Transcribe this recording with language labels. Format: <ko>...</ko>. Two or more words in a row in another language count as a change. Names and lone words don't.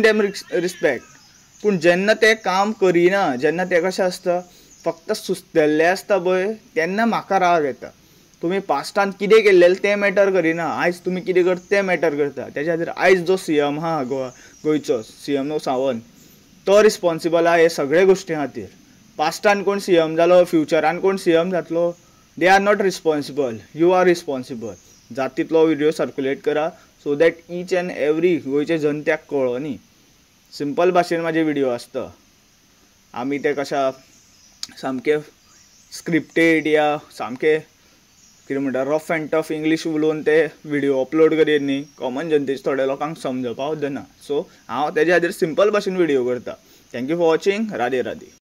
<en>damn respect</en> <kok>पूण जेन्ना ते काम करिना जेन्ना ते कशें आसता फक्त सुस्तेल्ले आसता पळय तेन्ना म्हाका राग येता तुमी पास्टान कितें केल्लें तें मॅटर करिना आयज तुमी कितें करता तें मॅटर करता तेज्या खातीर आयज जो CM आहा गोंयचो CM सावंत तो रिस्पॉन्सिबल आहा हे सगळे गोश्टी खातीर पास्टान कोण CM जालो फ्युचरान कोण CM जातलो</kok> <en>they are not responsible you are responsible</en> <kok>जातीतलो</kok> <en>video circulate</en> <kok>करा</kok> <en>so that each and every</en> <kok>गोंयचे जनत्याक कळो न्ही सिंपल भाशेन म्हाजे व्हिडिओ आसता आमी ते कशा सामके स्क्रिप्टेड या सामके कितें म्हणटा</kok> <en>rough and tough English</en> <kok>उलोवन ते</kok> <en>video upload</en> <kok>करीत न्ही कॉमन जनतेचे थोड्या लोकांक समजपाक वचना सो हांव तेज्या खातीर सिंपल भाशेन व्हिडिओ करता</kok> <en>thank you for watching</en> <kok>राधे राधे</kok>